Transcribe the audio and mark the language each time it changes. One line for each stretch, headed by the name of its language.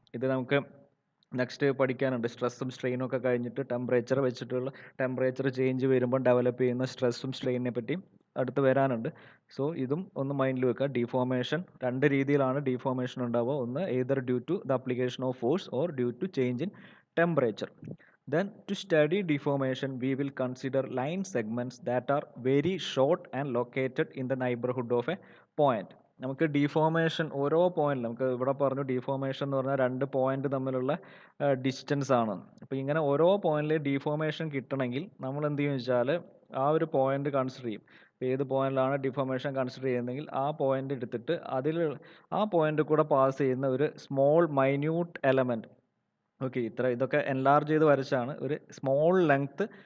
Malayalam: ഇത് നമുക്ക് നെക്സ്റ്റ് പഠിക്കാനുണ്ട്. സ്ട്രെസ്സും സ്ട്രെയിനും ഒക്കെ കഴിഞ്ഞിട്ട് ടെമ്പറേച്ചർ വെച്ചിട്ടുള്ള ടെമ്പറേച്ചർ ചേഞ്ച് വരുമ്പോൾ ഡെവലപ്പ് ചെയ്യുന്ന സ്ട്രെസ്സും സ്ട്രെയിനിനെ പറ്റി അടുത്ത് വരാനുണ്ട്. സോ ഇതും ഒന്ന് മൈൻഡിൽ വെക്കുക. ഡിഫോമേഷൻ 2 രീതിയിലാണ് ഡിഫോമേഷൻ ഉണ്ടാവുക.
English: ഒന്ന് either due to the application of force or due to change in temperature. Then to study deformation we will consider line segments that are very short and located in the neighborhood of a point.
Malayalam: നമുക്ക് deformation ഓരോ പോയിന്റിലും നമുക്ക് ഇവിടെ പറഞ്ഞു deformation എന്ന് പറഞ്ഞാൽ 2 point തമ്മിലുള്ള distance ആണ്. അപ്പോൾ ഇങ്ങനെ ഓരോ പോയിന്റിലെ ഡിഫോമേഷൻ കിട്ടണമെങ്കിൽ നമ്മൾ എന്ത് ചെയ്യുമെന്ന് വെച്ചാൽ ആ ഒരു പോയിന്റ് കൺസിഡർ ചെയ്യും. ഏത് പോയിന്റിലാണ് ഡിഫോമേഷൻ കൺസിഡർ ചെയ്യുന്നതെങ്കിൽ ആ പോയിന്റ് എടുത്തിട്ട് ആ പോയിന്റ് കൂടെ പാസ് ചെയ്യുന്ന ഒരു സ്മോൾ മൈന്യൂട്ട് എലമെന്റ്. ഓക്കെ. ഇതൊക്കെ എൻലാർജ് ചെയ്ത് വരച്ചാണ് ഒരു സ്മോൾ ലെങ്ത്